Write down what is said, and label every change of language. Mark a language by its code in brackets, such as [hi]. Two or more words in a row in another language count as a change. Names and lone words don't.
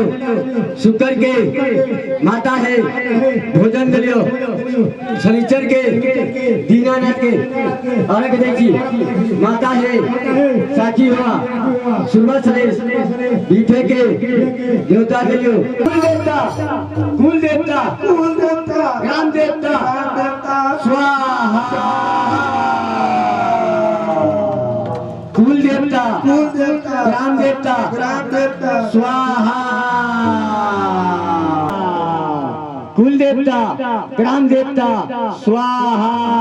[mai] शुक्र के माता है भोजन दिलियो शनिचर के दीनानाथ के अलग देखी माता है साखी हुआ सुरमा सलेश बीफे के न्योता दिलियो कुल देवता ग्राम देवता स्वाहा कुल देवता ग्राम देवता स्वाहा कुल देवता ग्राम देवता स्वाहा